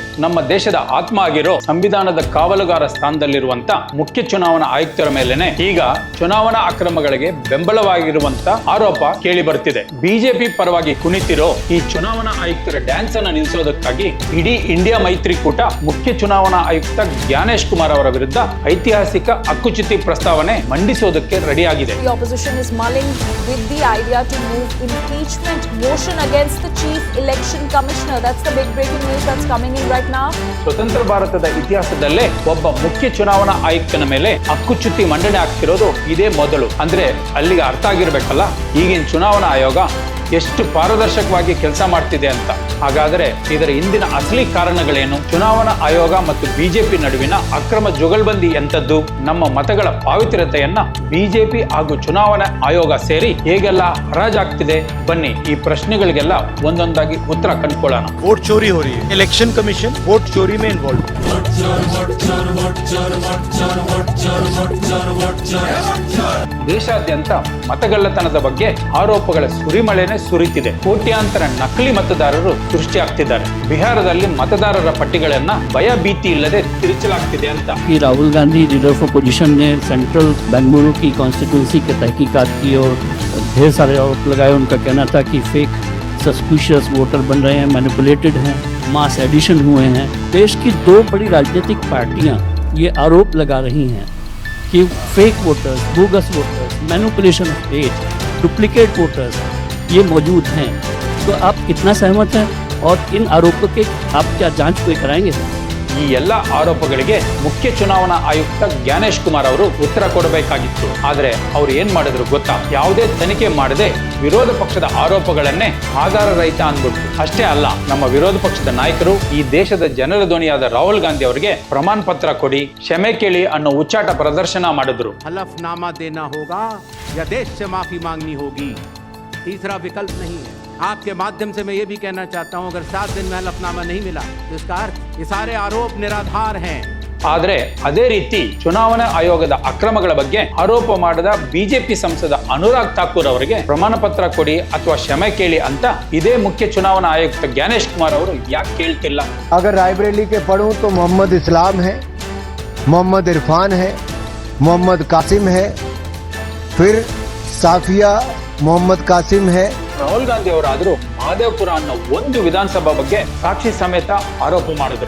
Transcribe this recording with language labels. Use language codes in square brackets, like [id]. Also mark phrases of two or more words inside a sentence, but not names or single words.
[kn] ನಮ್ಮ ದೇಶದ ಆತ್ಮ ಆಗಿರೋ ಸಂವಿಧಾನದ ಕಾವಲುಗಾರ ಸ್ಥಾನದಲ್ಲಿರುವಂತ ಮುಖ್ಯ ಚುನಾವಣಾ ಆಯುಕ್ತರ ಮೇಲೆನೆ ಈಗ ಚುನಾವಣಾ ಅಕ್ರಮಗಳಿಗೆ ಬೆಂಬಲವಾಗಿರುವಂತ ಆರೋಪ ಕೇಳಿ ಬರ್ತಿದೆ. ಬಿಜೆಪಿ ಪರವಾಗಿ ಕುಣಿತಿರೋ ಈ ಚುನಾವಣಾ ಆಯುಕ್ತರ ಡ್ಯಾನ್ಸ್ ಅನ್ನು ನಿಲ್ಲಿಸೋದಕ್ಕಾಗಿ ಇಡೀ ಇಂಡಿಯಾ ಮೈತ್ರಿಕೂಟ ಮುಖ್ಯ ಚುನಾವಣಾ ಆಯುಕ್ತ ಜ್ಞಾನೇಶ್ ಕುಮಾರ್ ಅವರ ವಿರುದ್ಧ ಐತಿಹಾಸಿಕ ಹಕ್ಕುಚ್ಯುತಿ ಪ್ರಸ್ತಾವನೆ ಮಂಡಿಸೋದಕ್ಕೆ ರೆಡಿಯಾಗಿದೆ. [en] The opposition is mulling with the idea to move impeachment motion against the chief election commissioner. That's the big breaking news that's coming in right now. [kn] ಸ್ವತಂತ್ರ ಭಾರತದ ಇತಿಹಾಸದಲ್ಲೇ ಒಬ್ಬ ಮುಖ್ಯ ಚುನಾವಣಾ ಆಯುಕ್ತನ ಮೇಲೆ ಹಕ್ಕುಚ್ಯುತಿ ಮಂಡನೆ ಆಗ್ತಿರೋದು ಇದೇ ಮೊದಲು. ಅಂದ್ರೆ ಅಲ್ಲಿಗೆ ಅರ್ಥ ಆಗಿರ್ಬೇಕಲ್ಲ, ಈಗಿನ ಚುನಾವಣಾ ಆಯೋಗ ಎಷ್ಟು ಪಾರದರ್ಶಕವಾಗಿ ಕೆಲಸ ಮಾಡ್ತಿದೆ ಅಂತ. ಹಾಗಾದ್ರೆ ಇದರ ಹಿಂದಿನ ಅಸಲಿ ಕಾರಣಗಳೇನು? ಚುನಾವಣಾ ಆಯೋಗ ಮತ್ತು ಬಿಜೆಪಿ ನಡುವಿನ ಅಕ್ರಮ ಜುಗಲ್ಬಂದಿ ಎಂತದ್ದು? ನಮ್ಮ ಮತಗಳ ಪಾವಿತ್ರ್ಯತೆಯನ್ನ ಬಿಜೆಪಿ ಹಾಗೂ ಚುನಾವಣಾ ಆಯೋಗ ಸೇರಿ ಹೇಗೆಲ್ಲ ಹರಾಜಾಗ್ತಿದೆ? ಬನ್ನಿ ಈ ಪ್ರಶ್ನೆಗಳಿಗೆಲ್ಲ ಒಂದೊಂದಾಗಿ ಉತ್ತರ ಕಂಡುಕೊಳ್ಳೋಣ. [hi] वोट चोरी हो रही है, [en] election commission [hi] वोट चोरी में इन्वॉल्व. [kn] ದೇಶಾದ್ಯಂತ ಮತಗಳ್ಳತನದ ಬಗ್ಗೆ ಆರೋಪಗಳ ಸುರಿಮಳೆನೆ ಸುರಿತಿದೆ. ಕೋಟ್ಯಾಂತರ ನಕಲಿ ಮತದಾರರು ಸೃಷ್ಟಿಯಾಗ್ತಿದ್ದಾರೆ. ಬಿಹಾರದಲ್ಲಿ ಮತದಾರರ ಪಟ್ಟಿಗಳನ್ನ ಭಯ ಭೀತಿ ಇಲ್ಲದೆ ತಿರುಚಲಾಗ್ತಿದೆ ಅಂತ. [hi] राहुल गांधी [en] leader of opposition [hi] ने सेंट्रल बेंगलुरु की कॉन्स्टिट्यूंसी के तहकीकात की और ढेर सारे आरोप लगाए. उनका कहना था कि [en] fake suspicious voter [hi] बन रहे हैं, मैनिपुलेटेड हैं, [en] mass addition [hi] हुए हैं. देश की दो बड़ी राजनीतिक पार्टियां ये आरोप लगा रही हैं कि [en] fake voters, bogus voters, manipulation of date, duplicate voters [hi] ये मौजूद हैं. तो आप कितना सहमत हैं और इन आरोपों के आप क्या जांच कोई कराएंगे? [kn] ಈ ಎಲ್ಲ ಆರೋಪಗಳಿಗೆ ಮುಖ್ಯ ಚುನಾವಣಾ ಆಯುಕ್ತ ಜ್ಞಾನೇಶ್ ಕುಮಾರ್ ಅವರು ಉತ್ತರ ಕೊಡಬೇಕಾಗಿತ್ತು. ಆದ್ರೆ ಅವ್ರು ಏನ್ ಮಾಡಿದ್ರು ಗೊತ್ತಾ? ಯಾವುದೇ ತನಿಖೆ ಮಾಡದೆ ವಿರೋಧ ಪಕ್ಷದ ಆರೋಪಗಳನ್ನೇ ಆಧಾರ ರಹಿತ ಅಂದ್ಬಿಟ್ಟು. ಅಷ್ಟೇ ಅಲ್ಲ, ನಮ್ಮ ವಿರೋಧ ಪಕ್ಷದ ನಾಯಕರು ಈ ದೇಶದ ಜನರ ಧ್ವನಿಯಾದ ರಾಹುಲ್ ಗಾಂಧಿ ಅವರಿಗೆ ಪ್ರಮಾಣ ಪತ್ರ ಕೊಡಿ, ಕ್ಷಮೆ ಕೇಳಿ ಅನ್ನೋ ಉಚ್ಚಾಟ ಪ್ರದರ್ಶನ ಮಾಡಿದ್ರು. [hi] हलफनामा देना होगा या देश से माफी मांगनी होगी, तीसरा विकल्प नहीं है. आपके माध्यम से मैं ये भी कहना चाहता हूं, अगर 7 दिन में हलफनामा नहीं मिला तो इसका अर्थ ये सारे आरोप निराधार हैं. [kn] ಆದ್ರೆ ಅದೇ ರೀತಿ ಚುನಾವಣಾ ಆಯೋಗದ ಅಕ್ರಮಗಳ ಬಗ್ಗೆ ಆರೋಪ ಮಾಡಿದ ಬಿಜೆಪಿ ಸಂಸದ ಅನುರಾಗ್ ಠಾಕೂರ್ ಅವರಿಗೆ ಪ್ರಮಾಣ ಪತ್ರ ಕೊಡಿ ಅಥವಾ ಕ್ಷಮೆ ಕೇಳಿ ಅಂತ ಇದೇ ಮುಖ್ಯ ಚುನಾವಣಾ ಆಯುಕ್ತ ಜ್ಞಾನೇಶ್ ಕುಮಾರ್ ಅವರು ಯಾಕೆ ಕೇಳ್ತಿಲ್ಲ? [hi] अगर रायबरेली के पढ़ूं तो मोहम्मद इस्लाम है, मोहम्मद इरफान है, मोहम्मद कासिम है, फिर साफिया मोहम्मद कासिम है. [kn] ರಾಹುಲ್ ಗಾಂಧಿ ಅವರಾದರೂ ಮಹದೇವಪುರ ಅನ್ನೋ ಒಂದು ವಿಧಾನಸಭಾ ಬಗ್ಗೆ ಸಾಕ್ಷಿ ಸಮೇತ ಆರೋಪ ಮಾಡಿದ್ರು.